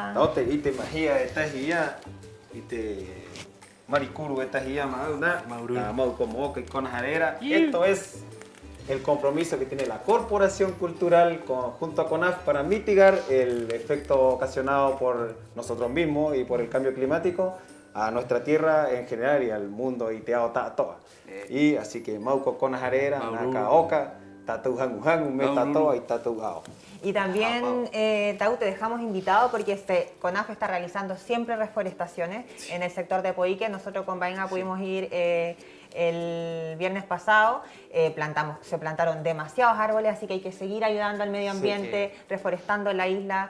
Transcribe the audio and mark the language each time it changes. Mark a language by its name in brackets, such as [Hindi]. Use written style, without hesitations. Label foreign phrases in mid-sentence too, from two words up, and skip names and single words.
[Spanish] No te imaginas, estás allá y te Maricuru, esta se llama Mau como Oca y Conajadera. Esto es el compromiso que tiene la Corporación Cultural junto a CONAF para mitigar el efecto ocasionado por nosotros mismos y por el cambio climático a nuestra tierra en general y al mundo y [Rapanui] te toa. [Spanish] Y así que Mauco Conajadera, Naka Oca, Tatu Hangu Meta Toa y Tatu Ao. Y también, Tau, te dejamos invitado porque CONAF está realizando siempre reforestaciones en el sector de Poique. Nosotros con Baenga pudimos ir el viernes pasado, se plantaron demasiados árboles, así que hay que seguir ayudando al medio ambiente, reforestando la isla.